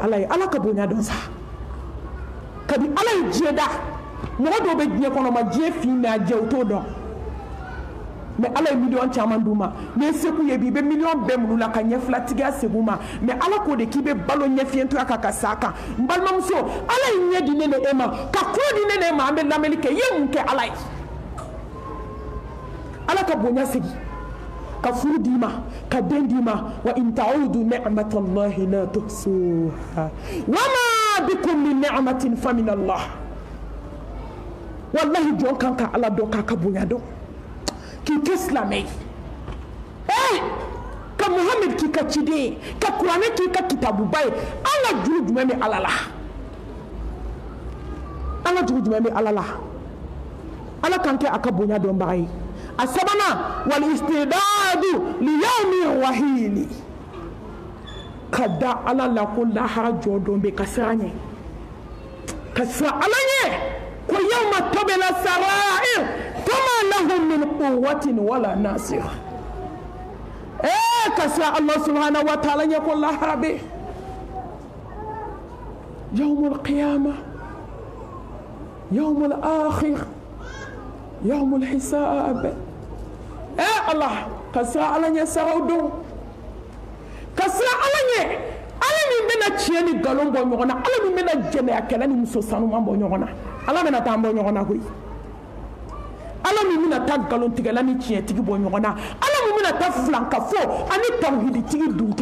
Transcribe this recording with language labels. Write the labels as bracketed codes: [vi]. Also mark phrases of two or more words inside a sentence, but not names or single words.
[bm] ala ye ala ka bonya dɔn sa kabi ala ye diɲɛ da mɔgɔ dɔw bɛ diɲɛ kɔnɔ ma diɲɛ fin mɛ a jɛ u t'o dɔn mɛ ala ye miliyɔn caman d'u ma ni segu ye bi i bɛ miliyɔn bɛɛ minnu la ka ɲɛfilatigiya segu ma mɛ ala k'o de k'i bɛ balo ɲɛfiyɛntoya kan ka s'a kan n balimamuso ala ye ɲɛ di ne ni e ma ka kulo di ne ni e ma an bɛ lamɛnni kɛ i ye mun kɛ ala ye ala ka bonya segi ka furu d'i ma ka den d'i ma [ar] وإن تعدوا نعمة الله لا تحصوها وما بكم من نعمة فمن الله [bm] wallahi jɔn kan ka ala dɔn k'a ka bonya dɔn k'i kɛ silamɛ ye ka Muhammed k'i ka ciden ye ka kuranɛ k'i ka kitabuba ye an ka juru jumɛn bɛ ala la an ka juru jumɛn bɛ ala la ala kan kɛ a ka bonya dɔnbaga ye a sabanan [ar] والاستعداد ليوم [bm] wahili ka da ala la ko lahara jɔ dɔn bɛ ka siran ɲɛ ka siran ala ɲɛ ko [ar] يوم تبلى السرائر فما لهم من قوة ولا ناصر [bm] ka siran [ar] الله سبحانه وتعالى [bm] ɲɛ ko lahara bɛ [ar] يوم القيامة اليوم الآخر يوم الحساب [bm] Allah ka siran ala ɲɛ saraw don ka siran ala ɲɛ ala min bɛna tiɲɛ ni nkalon bɔ ɲɔgɔn na ala min bɛna jɛnɛya kɛlɛ ni muso sanuman bɔ ɲɔgɔn na ala bɛna taa an bɔ ɲɔgɔn na koyi ala min bɛna taa nkalontigɛla ni tiɲɛtigi bɔ ɲɔgɔn na ala min bɛna taa filankafo ani tawhiditigi duntɔ